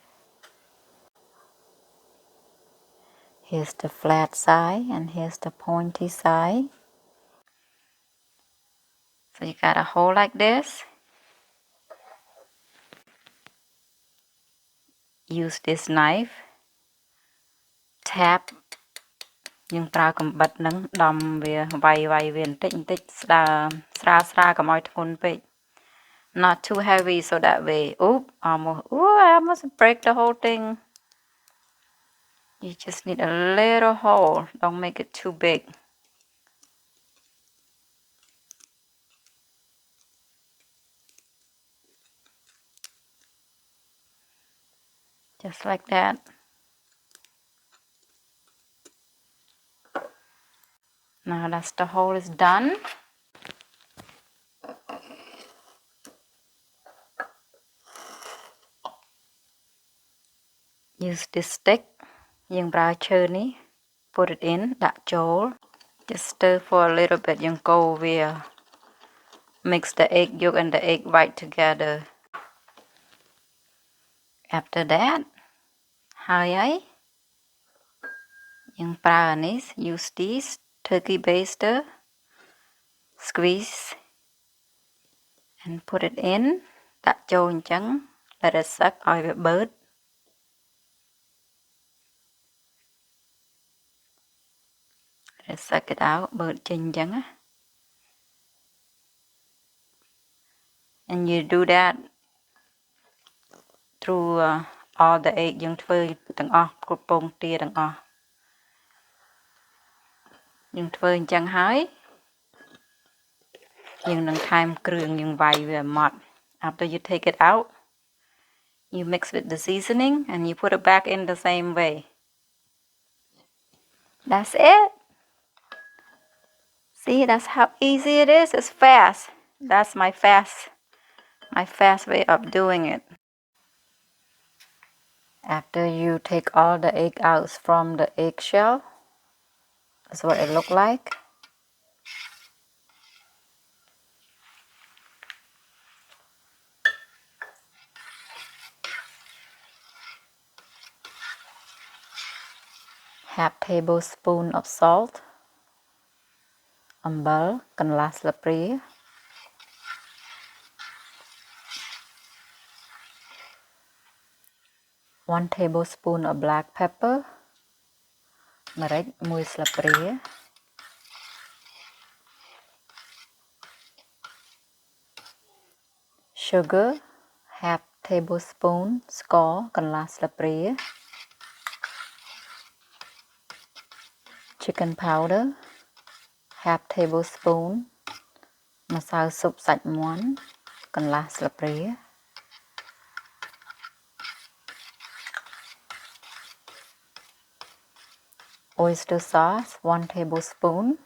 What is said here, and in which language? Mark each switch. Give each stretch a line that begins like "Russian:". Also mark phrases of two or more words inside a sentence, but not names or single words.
English: Here's the flat side and here's the pointy side. So you got a hole like this. Use this knife.
Khmer: Tap យើងប្រើកំបិតនឹងដំវាវាយវាបន្តិចស្រាកុំឲ្យធ្ងន់ពេក
English: Not too heavy so that way. I almost break the whole thing. You just need a little hole. Don't make it too big. Just like that. Now that the hole is done. Use this stick.
Khmer: យើងប្រើឈើនេះ
English: Put it in
Khmer: ដាក់ចូល
English: Just stir for a little bit
Khmer: យើងកូរវា
English: Mix the egg yolk and the egg white together. After that
Khmer: ហើយយើងប្រើអានេះ
English: Use this turkey baster. Squeeze and put it in
Khmer: ដាក់ចូលអញ្ចឹង
English: Let it suck
Khmer: ឲ្យវាបឺត
English: Let it suck it out
Khmer: បឺតចេញអញ្ចឹង
English: And you do that through all the egg
Khmer: យើងធ្វើទាំងអស់គ្រប់ពងទាទាំងអស់យើងធ្វើអញ្ចឹងហើយយើងនឹងថែមគ្រឿងយើងវាយវាម៉ត់
English: After you take it out you mix with the seasoning and you put it back in the same way. That's it. See, that's how easy it is. It's fast. That's my fast way of doing it. After you take all the egg out from the eggshell, that's what it look like. Half tablespoon of salt.
Khmer: អំបិលកន្លះស្លាបព្រា
English: 1 tablespoon of black pepper.
Khmer: ម្រេច1ស្លាបព្រា
English: Sugar half tablespoon
Khmer: ស្ករកន្លះស្លាបព្រា
English: Chicken powder half tablespoon
Khmer: ម្សៅស៊ុបសាច់មាន់កន្លះស្លាបព្រា
English: Oyster sauce 1 tablespoon.